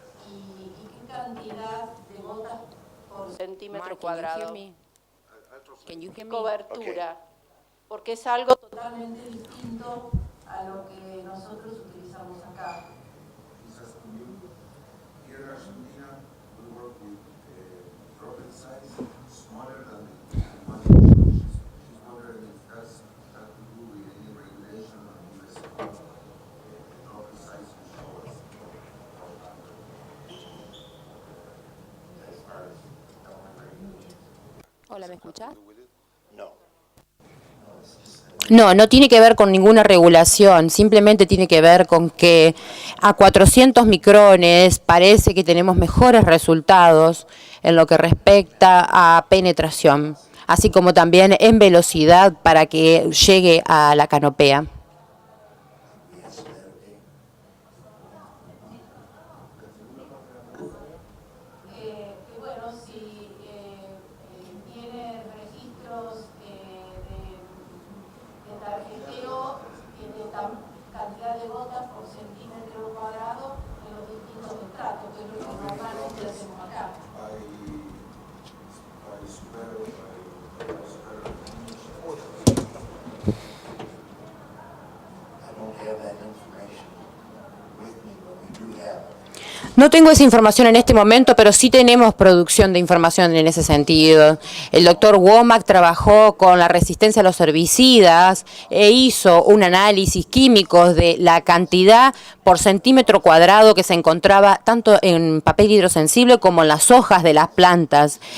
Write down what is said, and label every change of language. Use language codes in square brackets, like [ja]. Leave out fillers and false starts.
[es] ¿Y qué cantidad de gotas por centímetro cuadrado? Cobertura. Okay. Porque es algo totalmente distinto a lo que nosotros utilizamos acá. [en] Here in Argentina, we work with droplet size smaller than the one she's wondering if that's got to do with any regulation on US droplet size you show us. As far as government regulation. [es] Hola, ¿me escuchás? No. No, no tiene que ver con ninguna regulación, simplemente tiene que ver con que a 400 micrones parece que tenemos mejores resultados en lo que respecta a penetración, así como también en velocidad para que llegue a la canopea. Bueno, si tiene registros de tarjeteo de cantidad de gotas por centímetro cuadrado en los distintos estratos, que es lo que normalmente hacemos acá. [en] I don't have that information with me, but we do have it. [es] No tengo esa información en este momento, pero sí tenemos producción de información en ese sentido. El doctor Womack trabajó con la resistencia a los herbicidas e hizo un análisis químico de la cantidad por centímetro cuadrado que se encontraba tanto en papel hidrosensible como en las hojas de las plantas.